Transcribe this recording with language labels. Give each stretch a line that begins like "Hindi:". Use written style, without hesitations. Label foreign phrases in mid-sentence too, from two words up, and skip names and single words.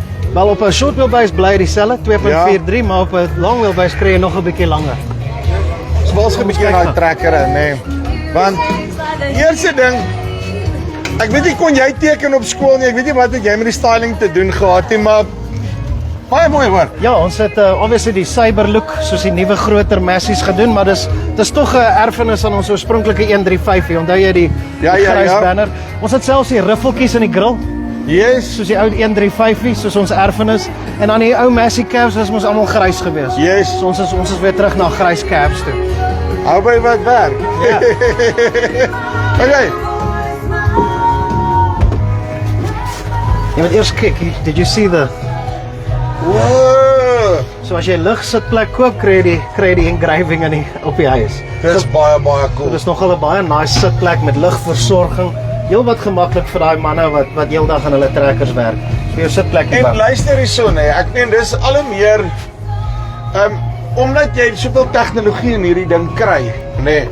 Afrikaans: Wel op 'n
English: short wheelbase
Afrikaans: bly dieselfde 2.43, maar op 'n
English: long wheelbase
Afrikaans: kry jy nog 'n bietjie langer. Swals 'n bietjie daai trekker in, nê. Want eerste ding, ek weet nie kon jy teken op skool nie. Ek weet nie wat het jy met die styling te doen gehad nie, maar baie mooi hoor. Ja, ons het obviously die
English: cyber look
Afrikaans: soos die nuwe groter Masseys gedoen, maar dis tog 'n erfenis aan ons oorspronklike 135. Onthou jy die grys banner? Ons het selfs die riffeltjies in die grill. Yes, Soos die ou 135, soos ons erfenis. En dan die ou Massey cabs was ons almal grys gewees. Yes. So ons is weer terug na grys cabs toe. Hou by wat werk. Ja. Okay. Jy moet eers kyk,
English: did you see the... Wow.
Afrikaans: So as jy ligsitplek koop, kry jy die engraving op die huis. Dis baie cool. Dit is nogal 'n baie nice sitplek met ligversorging. Heel wat gemaklik vir daai manne wat heeldag aan hulle trekkers werk. Vir jou sitplek. En luister hierso nee, ek meen dis al hoe meer omdat jy soveel tegnologie in hierdie ding kry, nê.